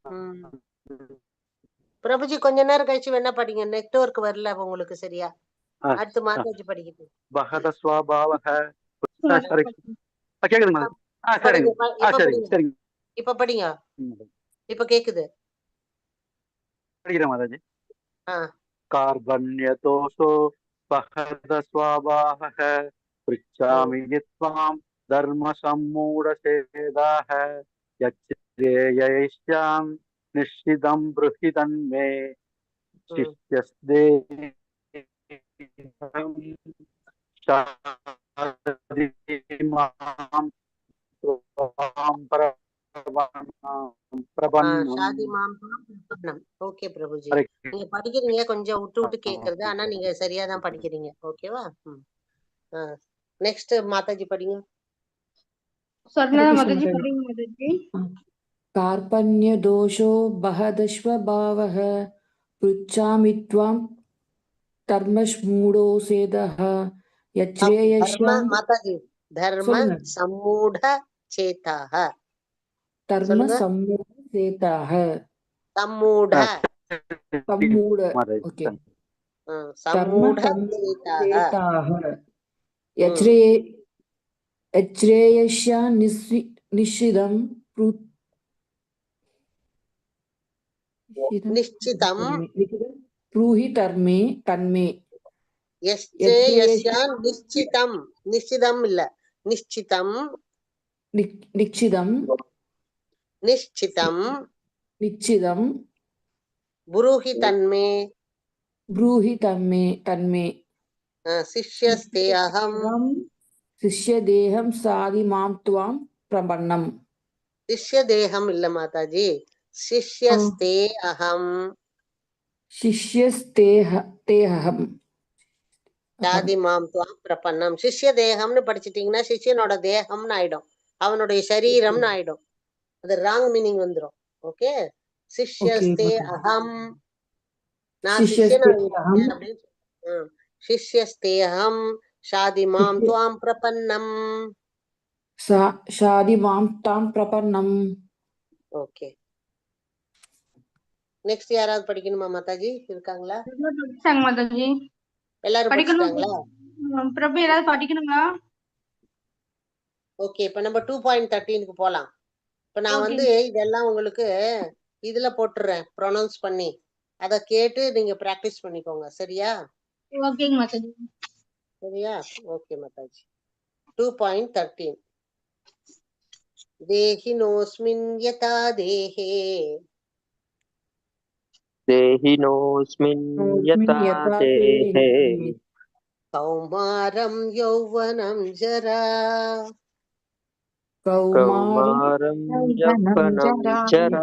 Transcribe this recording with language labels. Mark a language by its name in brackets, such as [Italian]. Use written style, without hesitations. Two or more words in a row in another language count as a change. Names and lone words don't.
[Tamil] பிரபுஜி, கொஞ்ச நேரம் கழிச்சு வேணா படிங்க, நெட்வொர்க் வரல உங்களுக்கு சரியா. அடுத்து மாதாஜி படிக்கிட்டு. [Sanskrit] वहत स्वभावः. [Tamil] கேக்குது மாதாஜி. சரிங்க. சரிங்க சரிங்க. இப்ப படிங்க. இப்ப கேக்குது. படிக்கிறேன் மாதாஜி. [Sanskrit] कार्बण्यतोषो बहद स्वाभावः पृच्छामि त्वां धर्म सम्मूढ़ सेदाः यच्छ्रेययिष्याम् निश्चितं ब्रूहि तन्मे शिष्यस्तेऽहं शाधीमां त्वां प्रपन्नम्. ஷாதி மாம் பிரபன்னம். [Tamil] ஓகே பிரபுஜி, நீங்க படிக்கிறீங்க, கொஞ்சம் விட்டு விட்டு கேக்குறது, ஆனா நீங்க சரியா தான் படிக்கிறீங்க. ஓகேவா? நெக்ஸ்ட் மாதாஜி படிங்க. சொர்ணா மாதாஜி படிங்க மாதாஜி. [Sanskrit] कार्पण्य दोषो बहदश्वभावः पृच्छामि त्वां धर्मश्मूढो सेदः [Tamil] தர்ம यच्छ्रेयस्यां மாதாஜி, தர்ம சொல்லுங்க. [Sanskrit] सम्मूढ चेताः. [Tamil] धर्म சொல்லுங்க. [Sanskrit] सम्मूढ सेताः [Tamil] சம்மூட [Sanskrit] सम्मूढ ओके धर्म [Tamil] சம்மூட सम्मूढ சேதாக. [Sanskrit] सेताः यच्छ्रेयस्या निश्चितं [Tamil] நிச்சிதம் [Sanskrit] ब्रूहि धर्मे तन्मे यस्या निश्चितम्. [Tamil] நிச்சிதம் இல்ல, நிச்சிதம். निश्चितं நிச்சிதம் निश्चितं [Sanskrit] ब्रूहि तन्मे ब्रूहि तन्मे शिष्यस्ते अहम्. शिष्यदेहं साधि मां त्वां प्रपन्नम्. [Tamil] சிஷ்ய தேகம் இல்ல மாதாஜி, [Sanskrit] शिष्यस्ते अहम्. [Tamil] शिष्यस्तेहम् [Sanskrit] शाधि मां त्वां प्रपन्नम्. [Tamil] சிஷ்ய தேகம்னு படிச்சிட்டீங்கன்னா சிஷ்யனோட தேகம்னு ஆயிடும், அவனுடைய சரீரம்னு ஆயிடும். அது [English] wrong meaning [Tamil] வந்துரும். ஓகே, [Sanskrit] शिष्यस्ते अहम्, [Tamil] நான் சிஷ்யனா இருக்கேன் அப்படின்னு. [Sanskrit] शिष्यस्ते अहं शाधि मां त्वां प्रपन्नम्. शादि मां तां प्रपन्नम्. [Tamil] ஓகே, நெக்ஸ்ட் யாராவது படிக்கணுமா மாதாஜி? இருக்காங்களா? மாதாஜி எல்லாரும் படிச்சிட்டாங்களா? பிரபு ஏதாவது படிக்கணுங்களா? ஓகே, இப்ப நம்ம 2.13க்கு போலாம். இப்ப நான் வந்து இதெல்லாம் உங்களுக்கு இதுல போட்டுறேன் ப்ரொனவுன்ஸ் பண்ணி, அத கேட்டு நீங்க பிராக்டிஸ் பண்ணிக்கோங்க. சரியா? ஓகேங்க மாதாஜி. சரியா? ஓகே மாதாஜி. 2.13 [Sanskrit] देहिनोऽस्मिन् यथा देहे देहिनोऽस्मिन् यथा देहे कौमारं यौवनं जरा कौमारं यौवनं जरा